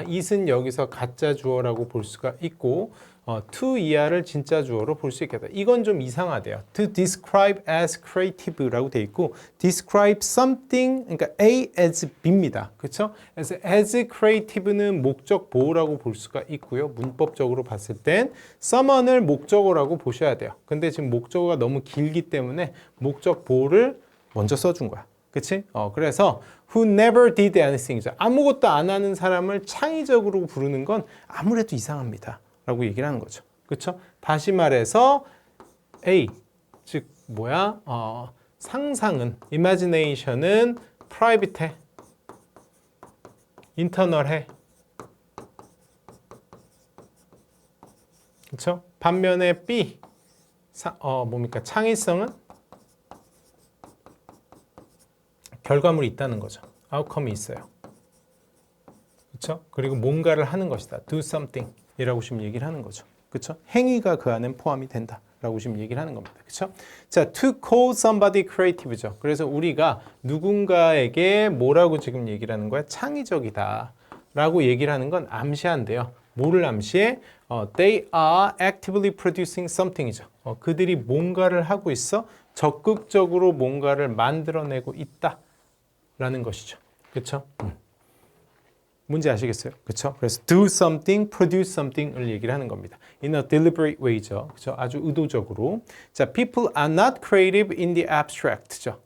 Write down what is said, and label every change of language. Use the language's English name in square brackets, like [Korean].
[Korean] it은 여기서 가짜 주어라고 볼 수가 있고 to 이하를 진짜 주어로 볼 수 있겠다. 이건 좀 이상하대요. [English] to describe as creative라고 돼 있고 describe something, 그러니까 A as B입니다. [Korean] 그렇죠? 그래서 as creative는 목적 보호라고 볼 수가 있고요. 문법적으로 봤을 땐 someone을 목적어라고 보셔야 돼요. 근데 지금 목적어가 너무 길기 때문에 목적 보호를 먼저 써준 거야. 그치? [English] 그래서 who never did anything이죠. [Korean] 아무것도 안 하는 사람을 창의적으로 부르는 건 아무래도 이상합니다. 라고 얘기를 하는 거죠. 그쵸? 다시 말해서 A, 즉 뭐야? 상상은, imagination은 private해, internal해. 그쵸? 반면에 B, 뭡니까? 창의성은 결과물이 있다는 거죠. 아웃컴이 있어요. 그렇죠? 그리고 뭔가를 하는 것이다. [English] do something [Korean] 이라고 지금 얘기를 하는 거죠. 그렇죠? 행위가 그 안에 포함이 된다. 라고 지금 얘기를 하는 겁니다. [English] 그렇죠? 자, to call somebody creative죠. [Korean] 그래서 우리가 누군가에게 뭐라고 지금 얘기를 하는 거야? 창의적이다. 라고 얘기를 하는 건 암시한대요. 뭐를 암시해? [English] They are actively producing something이죠. [Korean] 그들이 뭔가를 하고 있어? 적극적으로 뭔가를 만들어내고 있다. 라는 것이죠. 그렇죠? 뭔지 아시겠어요? 그렇죠? 그래서 [English] do something, produce something [Korean] 을 얘기를 하는 겁니다. [English] In a deliberate way죠. [Korean] 그렇죠? 아주 의도적으로. [English] 자, people are not creative in the abstract죠.